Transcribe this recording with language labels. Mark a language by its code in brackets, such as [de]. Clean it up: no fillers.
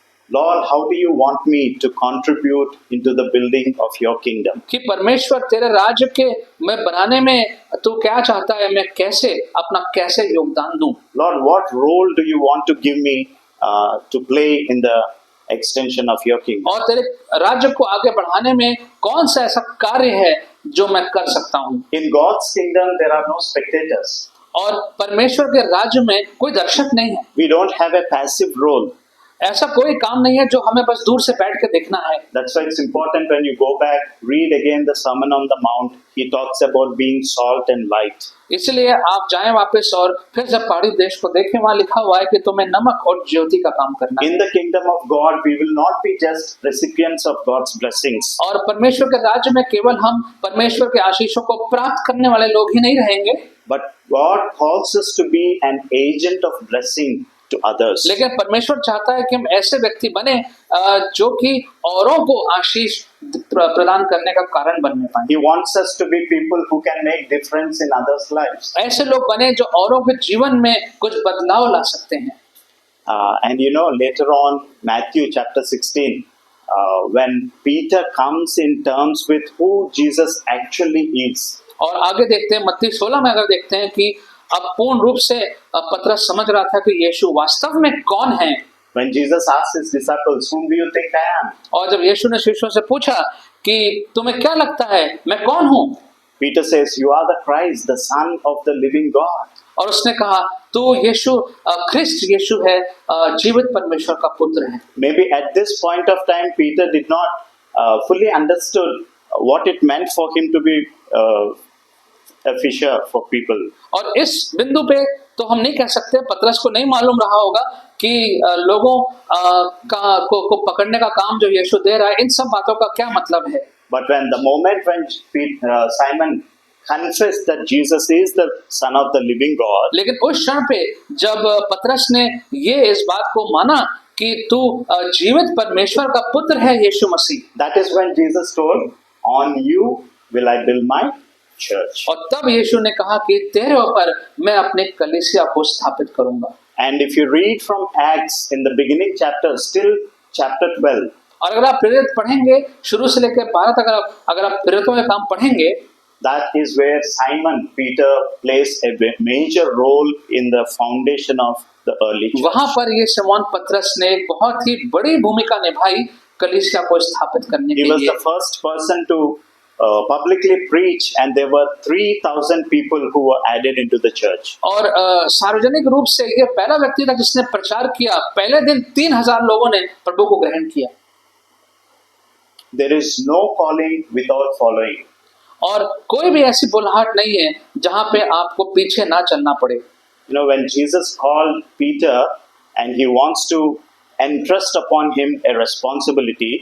[en] Lord, how do you want me to contribute into the building of your kingdom? [hi] कि परमेश्वर तेरे राज्य के मैं बनाने में तू क्या चाहता है, मैं कैसे योगदान दूं। [en] Lord, what role do you want to give me to play in the extension of your kingdom? [hi] और तेरे राज्य को आगे बढ़ाने में कौन सा ऐसा कार्य है जो मैं कर सकता हूँ। [en] In God's kingdom, there are no spectators. [hi] और परमेश्वर के राज्य में कोई दर्शक नहीं है, [en] We don't have a passive role. [hi] ऐसा कोई काम नहीं है जो हमें बस दूर से बैठ के देखना है। [en] That's why it's important when you go back, read again the Sermon on the Mount. He talks about being salt and light. [hi] इसलिए आप जाएं वापस और फिर जब पहाड़ी देश को देखें, वहां लिखा हुआ है कि तुम्हें नमक और ज्योति का काम करना है। [en] In the kingdom of God, we will not be just recipients of God's blessings. [hi] और परमेश्वर के राज्य में केवल हम परमेश्वर के आशीषों को प्राप्त करने वाले लोग ही नहीं रहेंगे, [en] But God calls us to be an agent of blessing to others. [hi] लेकिन परमेश्वर चाहता है कि हम ऐसे व्यक्ति बने जो कि औरों को आशीष प्रदान करने का कारण बनने पाए। [en] He wants us to be people who can make difference in others' lives. [hi] ऐसे लोग बने जो औरों के जीवन में कुछ बदलाव ला सकते हैं। [en] And you know, later on, Matthew chapter 16, when Peter comes in terms with who Jesus actually is. [hi] और आगे देखते हैं मत्ती 16 में अगर देखते हैं कि अब पूर्ण रूप से पतरस समझ रहा था कि यीशु वास्तव में कौन है। [en] When Jesus asked his disciples, whom do you think I am? [hi] और जब यीशु ने शिष्यों से पूछा कि तुम्हें क्या लगता है मैं कौन हूँ, [en] Peter says, you are the Christ, the Son of the living God. [hi] और उसने कहा तू यीशु ख्रिस्त यीशु है, जीवित परमेश्वर का पुत्र है। [en] Maybe at this point of time, Peter did not fully understood what it meant for him to be a fisher for people. [hi] और इस बिंदु पे तो हम नहीं कह सकते, पतरस को नहीं मालूम रहा होगा कि लोगों को पकड़ने का काम जो यीशु दे रहा है, इन सब बातों का क्या मतलब है। [en] But when the moment when Simon confessed that Jesus is the Son of the living God, [hi] लेकिन उस क्षण पे जब पतरस ने ये इस बात को माना कि तू जीवित परमेश्वर का पुत्र है यीशु मसीह, [en] that is when Jesus told, on you will I build my church. [hi] और तब यीशु ने कहा कि तेरे ऊपर मैं अपने कलीसिया को स्थापित करूंगा। [en] And if you read from Acts in the beginning chapter, still chapter 12, [hi] और अगर आप प्रेरित पढ़ेंगे शुरू से लेकर 12 तक, अगर आप प्रेरितों के काम पढ़ेंगे, [en] that is where Simon Peter plays a major role in the foundation of the early church. [hi] वहां पर ये शमौन पतरस ने एक बहुत ही बड़ी भूमिका निभाई कलीसिया को स्थापित करने [en] He [hi] के [en] was [hi] लिए। [en] the first person to publicly preach, and there were 3,000 people who were added into the church. [hi] और सार्वजनिक रूप से ये पहला व्यक्ति था जिसने प्रचार किया। पहले दिन 3,000 लोगों ने प्रभु को ग्रहण किया। [en] There is no calling without following. [hi] और कोई भी ऐसी बुलाहट नहीं है जहां पे आपको पीछे ना चलना पड़े। [en] You know, when Jesus called Peter and he wants to entrust upon him a responsibility,